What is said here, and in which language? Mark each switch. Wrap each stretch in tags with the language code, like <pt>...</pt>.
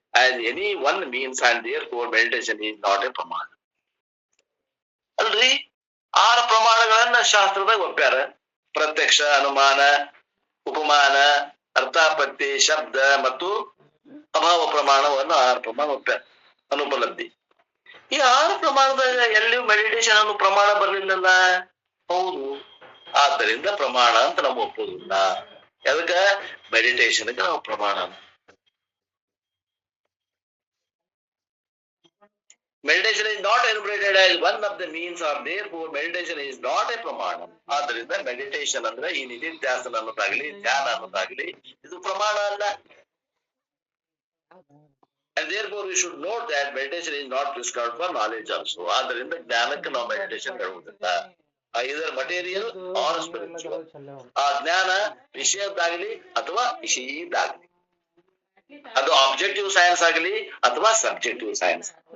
<en>as any one means, and therefore meditation is not a ಪ್ರಮಾಣ.</en> <kn>ಅಲ್ರಿ 6 ಪ್ರಮಾಣಗಳನ್ನ ಶಾಸ್ತ್ರದಾಗ ಒಪ್ಪ್ಯಾರ. ಪ್ರತ್ಯಕ್ಷ, ಅನುಮಾನ, ಉಪಮಾನ, ಅರ್ಥಾಪತ್ತಿ, ಶಬ್ದ ಮತ್ತು ಅಭಾವ ಪ್ರಮಾಣವನ್ನು 6 ಪ್ರಮಾಣ ಒಪ್ಪ್ಯಾರ. ಅನುಪಲಬ್ಧಿ. ಈ 6 ಪ್ರಮಾಣದಾಗ ಎಲ್ಲಿಯೂ ಮೆಡಿಟೇಷನ್ ಅನ್ನೋ ಪ್ರಮಾಣ ಬರ್ಲಿಲ್ಲಲ್ಲ. ಹೌದು, ಆದ್ದರಿಂದ ಪ್ರಮಾಣ ಅಂತ ನಾವು ಒಪ್ಪುದಿಲ್ಲ. ಅದಕ್ಕ ಮೆಡಿಟೇಷನ್ಗೆ ನಾವು ಪ್ರಮಾಣ.</kn> <en>Meditation is not enumerated as one of the means, or therefore meditation is not a ಪ್ರಮಾಣ.</en> <kn>ಆದ್ದರಿಂದ ಮೆಡಿಟೇಷನ್ ಅಂದ್ರೆ ಈ ನಿಧಿಧ್ಯಾಸನ ಅನ್ನೋದಾಗ್ಲಿ, ಧ್ಯಾನ ಅನ್ನೋದಾಗ್ಲಿ ಇದು ಪ್ರಮಾಣ ಅಲ್ಲ.</kn> <en>And therefore we should note that meditation is not prescribed for knowledge also.</en> <kn>ಆದ್ದರಿಂದ ಜ್ಞಾನಕ್ಕೆ ನಾವು ಮೆಡಿಟೇಷನ್ ಹೇಳುವುದಿಲ್ಲ. ಇದರ</kn> <en>Material or spiritual.</en> <kn>ಆ ಜ್ಞಾನ ವಿಷಯದ್ದಾಗ್ಲಿ ಅಥವಾ ವಿಷಯದ್ದಾಗ್ಲಿ, ಅದು ಆಬ್ಜೆಕ್ಟಿವ್ ಸೈನ್ಸ್ ಆಗಲಿ ಅಥವಾ ಸಬ್ಜೆಕ್ಟಿವ್ ಸೈನ್ಸ್.</kn>